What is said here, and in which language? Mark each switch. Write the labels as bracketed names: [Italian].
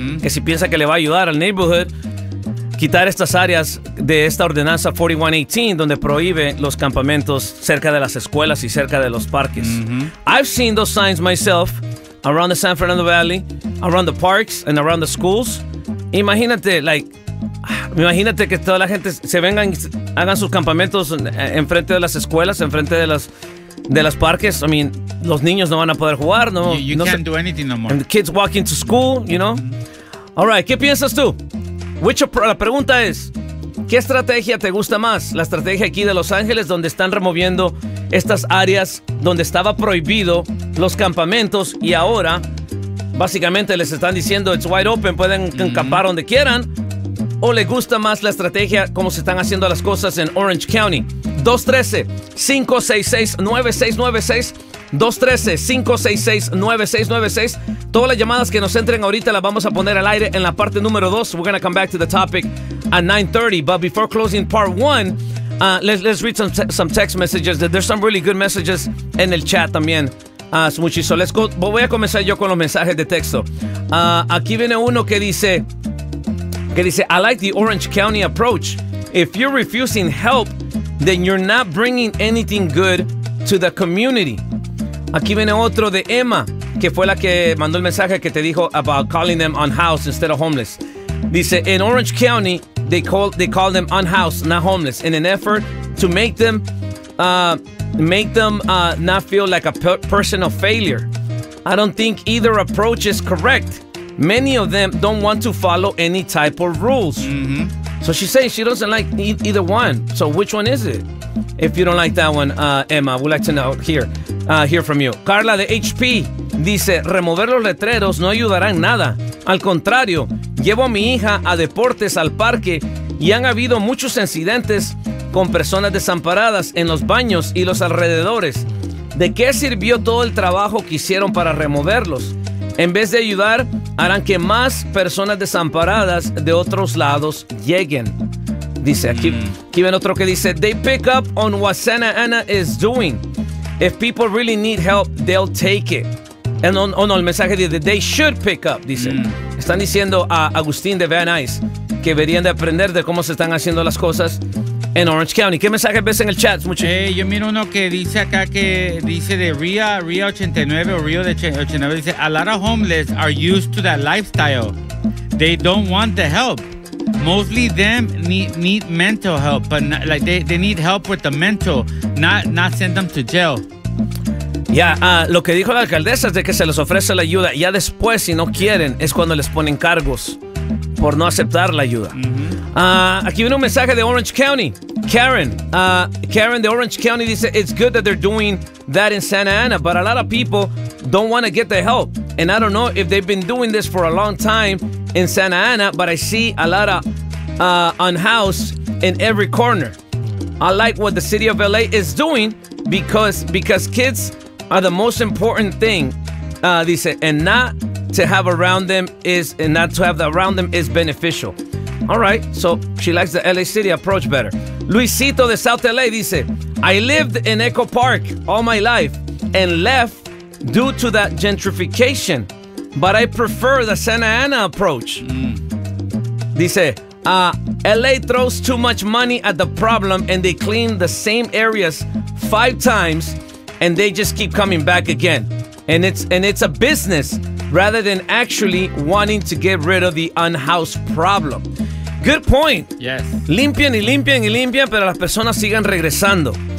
[Spanish] Que si piensa que le va a ayudar al neighborhood, quitar estas áreas de esta ordenanza 4118, donde prohíbe los campamentos cerca de las escuelas y cerca de los parques. [English] I've seen those signs myself around the San Fernando Valley, around the parks and around the schools. [Spanish] Imagínate, like, imagínate que toda la gente se vengan, hagan sus campamentos en frente de las escuelas, en frente de las... de los parques. [English] I mean, [Spanish] los niños no van a poder jugar, no. [English] You no can't do anything no more. And the kids walking to school, you know. All right, [Spanish] ¿qué piensas tú? La pregunta es, ¿qué estrategia te gusta más? La estrategia aquí de Los Ángeles, donde están removiendo estas áreas donde estaba prohibido los campamentos y ahora básicamente les están diciendo [English] it's wide open, [Spanish] pueden acampar donde quieran. ¿O le gusta más la estrategia como se están haciendo las cosas en Orange County? 213-566-9696. 213-566-9696. Todas las llamadas que nos entren ahorita las vamos a poner al aire en la parte número 2. [English] We're going to come back to the topic at 9:30. But before closing part 1, let's read some text messages. There's some really good messages [Spanish] en el chat también. [English] Smuchiso, let's go. [Spanish] Voy a comenzar yo con los mensajes de texto. Aquí viene uno que dice, [English] I like the Orange County approach. If you're refusing help, then you're not bringing anything good to the community. [Spanish] Aquí viene otro de Emma, que fue la que mandó el mensaje que te dijo [English] about calling them unhoused instead of homeless. Dice, in Orange County, they call them unhoused, not homeless, in an effort to make them not feel like a person of failure. I don't think either approach is correct. Many of them don't want to follow any type of rules. So she says she doesn't like either one. So which one is it? If you don't like that one, Emma, we'd like to know hear from you. [Spanish] Carla de HP dice, remover los letreros no ayudará en nada. Al contrario, llevo a mi hija a deportes al parque y han habido muchos incidentes con personas desamparadas en los baños y los alrededores. ¿De qué sirvió todo el trabajo que hicieron para removerlos? En vez de ayudar, harán que más personas desamparadas de otros lados lleguen. Dice aquí ven otro que dice, [English] they pick up on what Santa Ana is doing. If people really need help, they'll take it. And [Spanish] el mensaje dice, [English] they should pick up, dice. [Spanish] Están diciendo a Agustín de Van Nuys que deberían de aprender de cómo se están haciendo las cosas en Orange County. ¿Qué mensajes ves en el chat, muchachos? Yo miro uno que dice acá que dice de Ria 89 o Rio de 89. [English] Dice, a lot of homeless are used to that lifestyle. They don't want the help. Mostly them need mental help, but not, like they need help with the mental, not send them to jail. [Spanish] Lo que dijo la alcaldesa es de que se les ofrece la ayuda. Ya después, si no quieren, es cuando les ponen cargos por no aceptar la ayuda. Mm-hmm. Aquí viene un mensaje de Orange County. [English] Karen de Orange County dice, it's good that they're doing that in Santa Ana, but a lot of people don't want to get the help. And I don't know if they've been doing this for a long time in Santa Ana, but I see a lot of unhoused in every corner. I like what the city of LA is doing because kids are the most important thing, dice, and not to have around them is beneficial. All right, so she likes the LA City approach better. Luisito de South LA dice, I lived in Echo Park all my life and left due to that gentrification, but I prefer the Santa Ana approach. Dice, LA throws too much money at the problem and they clean the same areas 5 times and they just keep coming back again. And it's a business rather than actually wanting to get rid of the unhoused problem. Good point. Yes. [Spanish] Limpian y limpian y limpian, pero las personas siguen regresando.